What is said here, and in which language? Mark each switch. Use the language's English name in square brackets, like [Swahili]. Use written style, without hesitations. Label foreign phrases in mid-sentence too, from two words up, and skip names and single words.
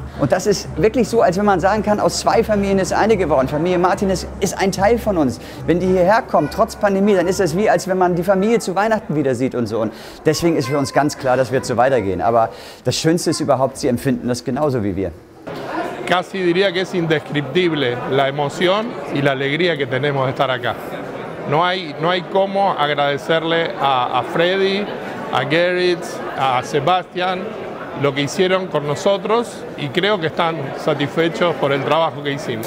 [German] Und das ist wirklich so, als wenn man sagen kann, aus 2 Familien ist eine geworden. Familie Martinez ist ein Teil von uns. Wenn die hierher kommen, trotz Pandemie, dann ist das wie, als wenn man die Familie zu Weihnachten wieder sieht und so. Und deswegen ist für uns ganz klar, dass wir so weitergehen. Aber das Schönste ist überhaupt, sie empfinden das genauso wie wir. [Spanish] Casi diría que es indescriptible la emoción y la alegría que tenemos de estar acá. No hay cómo agradecerle a Freddy, a Gerrit, a Sebastián, lo que hicieron con nosotros y creo que están satisfechos por el trabajo que hicimos.